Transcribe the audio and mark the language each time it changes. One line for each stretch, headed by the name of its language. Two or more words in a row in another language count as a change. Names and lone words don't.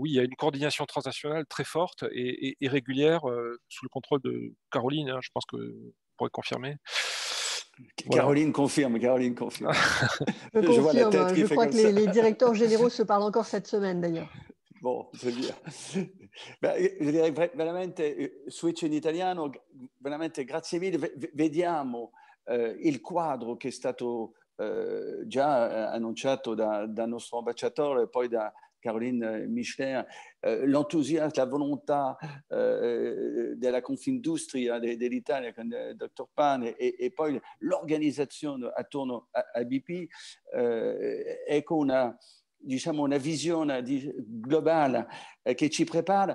French: Oui, il y a une coordination transnationale très forte et régulière sous le contrôle de Caroline, hein, je pense que vous pourrez confirmer. Voilà. Caroline confirme, Caroline confirme. Je vois la tête qui fait comme ça. Je crois que les directeurs généraux se parlent encore cette semaine d'ailleurs. Bon, c'est bien.
Italian: Beh, io direi veramente, switch in italiano, veramente grazie mille. Vediamo il quadro che è stato già annunciato dal nostro ambasciatore e poi da Caroline Michelin, l'enthousiasme, la volontà della Confindustria dell'Italia con il dottor Pan e poi l'organizzazione attorno a BP, ecco diciamo una visione globale che ci prepara.